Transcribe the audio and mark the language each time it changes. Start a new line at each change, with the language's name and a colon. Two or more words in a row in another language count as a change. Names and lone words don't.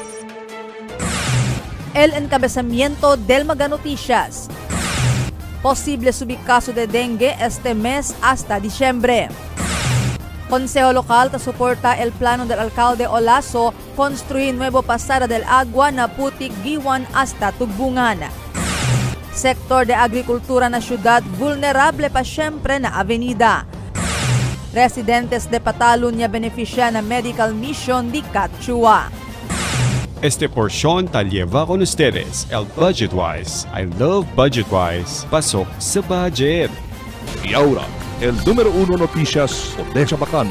Chavacano: El encabezamiento del Mega Noticias. Posible subir caso de dengue este mes hasta diciembre. Consejo Local te soporta el plano del alcalde Olaso construir nuevo pasada del agua na Putik Giwan hasta Tugbungan. Sektor de agrikultura na syudad vulnerable pa siyempre na avenida. Residentes de Patalunya beneficia na medical mission di Catchua. Este porción te lleva con ustedes el Budgetwise.
English: I love Budgetwise.
Filipino: Pasok sa budget.
English: Y ahora, el número 1 noticias de Chabacano.